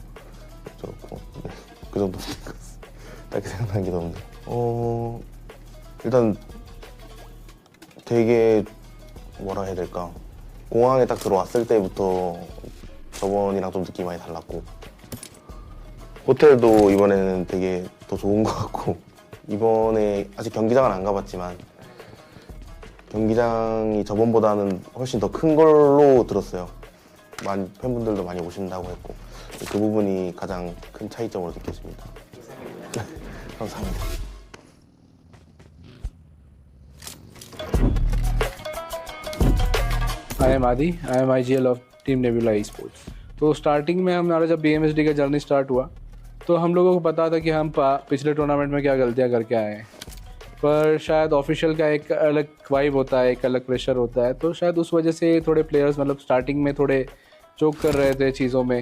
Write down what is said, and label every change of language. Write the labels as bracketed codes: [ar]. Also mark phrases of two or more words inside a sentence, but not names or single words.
[ko] 그렇고 네, 그 정도 딱히 생각나는 게 없는데 일단 되게 뭐라 해야 될까, 공항에 딱 들어왔을 때부터 저번이랑 좀 느낌이 많이 달랐고 호텔도 이번에는 되게 더 좋은 것 같고 이번에 아직 경기장은 안 가봤지만 경기장이 저번보다는 훨씬 더 큰 걸로 들었어요. 팬분들도 많이 오신다고 했고 그 부분이 가장 큰 차이점으로 느껴집니다. 감사합니다. [en] I am Aadi, I am IGL of Team Nebula eSports. [hi] तो स्टार्टिंग में हमारा जब BMSD का [en] journey start [hi] हुआ तो हम लोगों को पता था कि हम पिछले टूर्नामेंट में क्या गलतियां करके आए हैं, पर शायद ऑफिशियल का एक अलग वाइब होता है, एक अलग प्रेशर होता है, तो शायद उस वजह से थोड़े प्लेयर्स मतलब स्टार्टिंग में थोड़े चोक कर रहे थे चीज़ों में।